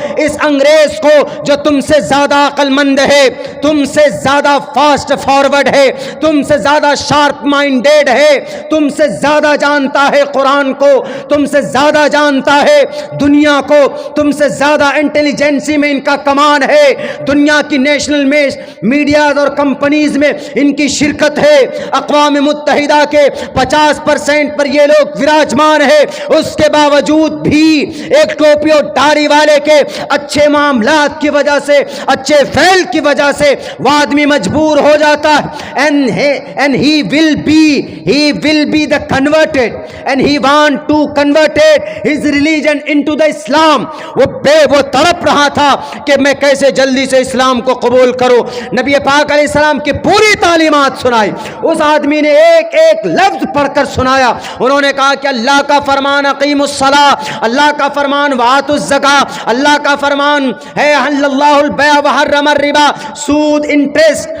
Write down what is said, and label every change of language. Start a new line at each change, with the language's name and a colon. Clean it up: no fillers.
Urdu: اس انگریز کو جو تم سے زیادہ عقل مند ہے, تم سے زیادہ فاسٹ فارورڈ ہے, تم سے زیادہ شارپ مائنڈیڈ ہے, تم سے زیادہ جانتا ہے قرآن کو, تم سے زیادہ جانتا ہے دنیا کو, تم سے زیادہ انٹیلیجنسی میں ان کا کمان ہے, دنیا کی نیشنل میں میڈیاز اور کمپنیز میں ان کی شرکت ہے, اقوام متحدہ کے 50% پر یہ لوگ وراجمان ہے. اس کے باوجود بھی ایک ٹوپی اور داڑھی والے کے اچھے معاملات کی وجہ سے, اچھے فعل کی وجہ سے وہ آدمی مجبور ہو جاتا ہے.
English: and he will be the converted and he want to convert his religion into the Islam.
Urdu: وہ تڑپ رہا تھا کہ میں کیسے جلدی سے اسلام کو قبول کروں. نبی پاک علیہ السلام کی پوری تعلیمات سنائی, اس آدمی نے ایک ایک لفظ پڑھ کر سنایا. انہوں نے کہا کہ اللہ کا فرمان
Arabic: اقیم الصلاۃ,
Urdu: اللہ کا فرمان
Arabic: وآتوا الزکاۃ,
Urdu: اللہ کا فرمان ہے
Arabic: احل اللہ البیع وحرم الربا,
Urdu: سود, انٹرسٹ.